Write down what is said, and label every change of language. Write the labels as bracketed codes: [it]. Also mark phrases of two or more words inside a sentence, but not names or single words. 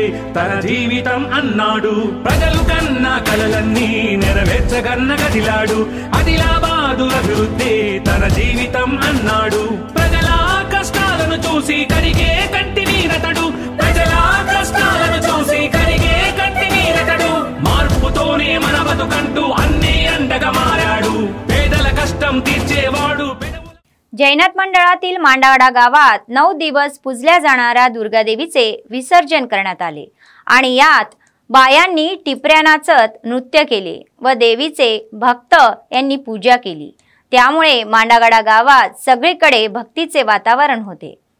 [te] తన జీవితం అన్నాడు ప్రజలు కన్న కలలన్నీ నెరవేర్చగన్న కదిలాడు ఆదిలాబాదు అభివృద్ధి తన జీవితం అన్నాడు ప్రజల కష్టాలను చూసి కరిగే కంటి నీరతడు ప్రజల కష్టాలను చూసి కరిగే కంటి నీరతడు మార్పుతోనే మన బతుకంటూ అన్ని అండగా మారాడు పేదల కష్టం తీర్చేవాడు। [mr] जैनात मंडळातील मांडावाडा गावात 9 दिवस पूजल्या जाणाऱ्या दुर्गादेवीचे विसर्जन करण्यात आले आणि यात बायांनी टिपऱ्या नाचत नृत्य केले व देवीचे भक्त यांनी पूजा केली। त्यामुळे मांडावाडा गावात सगळीकडे भक्तीचे वातावरण होते।